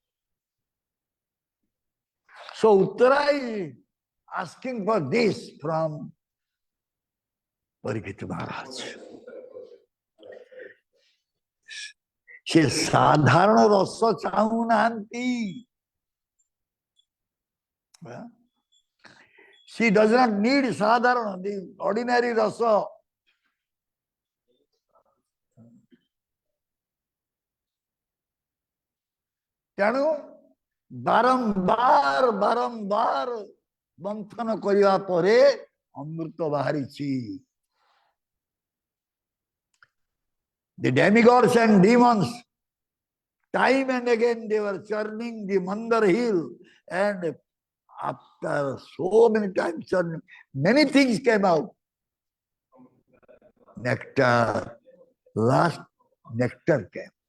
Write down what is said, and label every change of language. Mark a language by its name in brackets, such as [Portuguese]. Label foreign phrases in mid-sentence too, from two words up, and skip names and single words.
[English] So Uttara is asking for this from Parikshit Maharaj. [Odia] ସେ ସାଧାରଣ ରସ ଚାହୁଁନାହାନ୍ତି. [English] She does not need sadharana, the ordinary rasa. [Odia] ତେଣୁ ବାରମ୍ବାର ବାରମ୍ବାର ମନ୍ଥନ କରିବା ପରେ ଅମୃତ ବାହାରିଛି. [English] The demigods and demons, time and again they were churning the Mandar hill, and after so many times churning, many things came out. Nectar, last nectar came.